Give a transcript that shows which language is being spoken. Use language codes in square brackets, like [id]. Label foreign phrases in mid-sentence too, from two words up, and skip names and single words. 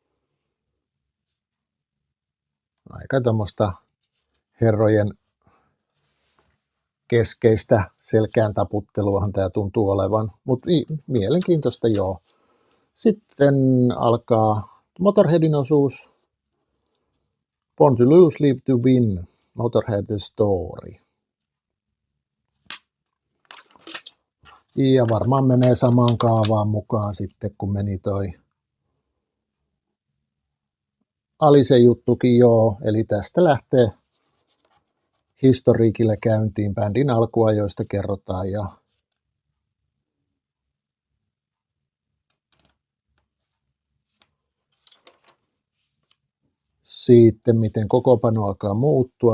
[fi] Aika tämmöistä herrojen keskeistä selkään taputteluahan tämä tuntuu olevan, mutta mielenkiintoista joo. Sitten alkaa Motorheadin osuus. Born to Lose, Live to Win, Motorhead the Story. Ja varmaan menee samaan kaavaan mukaan sitten, kun meni toi Alicen juttukin joo, eli tästä lähtee historiikille käyntiin, bändin alkuajoista kerrotaan ja sitten miten kokoonpano alkaa muuttua.